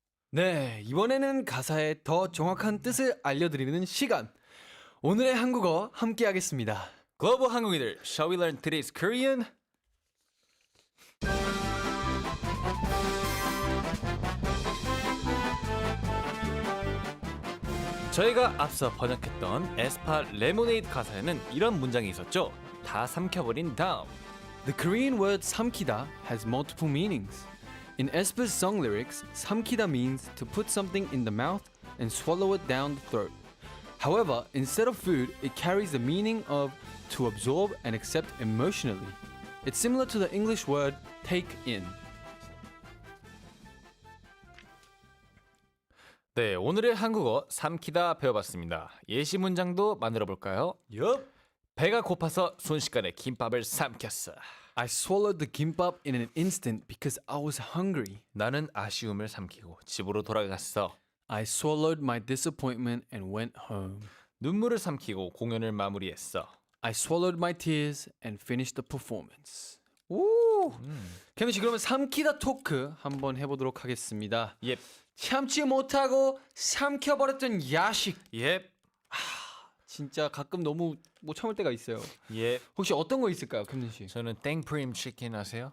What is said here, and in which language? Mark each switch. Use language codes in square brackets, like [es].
[ko] 네, 이번에는 가사의 더 정확한 뜻을 알려드리는 시간. 오늘의 한국어 함께 하겠습니다. 글로벌 한국인들, [en] shall we learn today's Korean? [ko] 저희가 앞서 번역했던 에스파 레모네이드 가사에는 이런 문장이 있었죠. 다 삼켜버린 다음. [en] The Korean word 삼키다 has multiple meanings. In aespa's song lyrics, 삼키다 means to put something in the mouth and swallow it down the throat. However, instead of food, it carries the meaning of to absorb and accept emotionally. It's similar to the English word take in. [ko] 네, 오늘의 한국어 삼키다 배워봤습니다. 예시 문장도 만들어 볼까요? 배가 고파서 순식간에 김밥을 삼켰어. [en] I swallowed the kimbap in an instant because I was hungry. [ko] 나는 아쉬움을 삼키고 집으로 돌아갔어. [en] I swallowed my disappointment and went home. [ko] 눈물을 삼키고 공연을 마무리했어. [en] I swallowed my tears and finished the performance. 오! [ko] 케빈 씨 그러면 삼키다 토크 한번 해보도록 하겠습니다. 예, 참지 못하고 삼켜버렸던 야식. 예, 진짜 가끔 너무 못 참을 때가 있어요. 예. 혹시 어떤 거 있을까요, 캠든 씨? 저는 땡프림 치킨 아세요?